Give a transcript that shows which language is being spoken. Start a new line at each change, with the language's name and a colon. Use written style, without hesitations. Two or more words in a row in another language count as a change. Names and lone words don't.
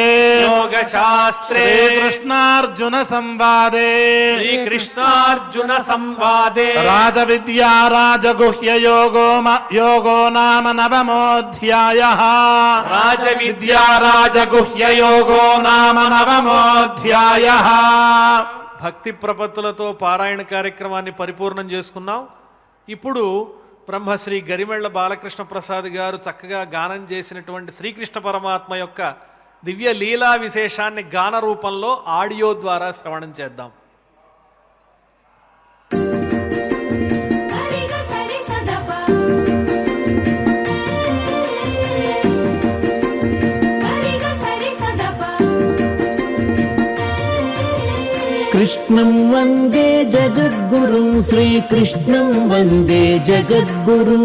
Sanskrit: श्रीकृष्णार्जुन संवादे राजविद्या राजगुह्य योगो नाम नवमोऽध्यायः राजविद्या राजगुह्य योगो नाम नवमोऽध्यायः
Telugu: భక్తి ప్రపత్తులతో పారాయణ కార్యక్రమాన్ని పరిపూర్ణం చేసుకున్నాం. ఇప్పుడు బ్రహ్మశ్రీ గరిమెళ్ల బాలకృష్ణ ప్రసాద్ గారు చక్కగా గానం చేసినటువంటి శ్రీకృష్ణ పరమాత్మ యొక్క దివ్య లీలా విశేషాన్ని గాన రూపంలో ఆడియో ద్వారా శ్రవణం చేద్దాం.
Sanskrit: कृष्णं वन्दे जगद्गुरुं श्रीकृष्णं वन्दे जगद्गुरुं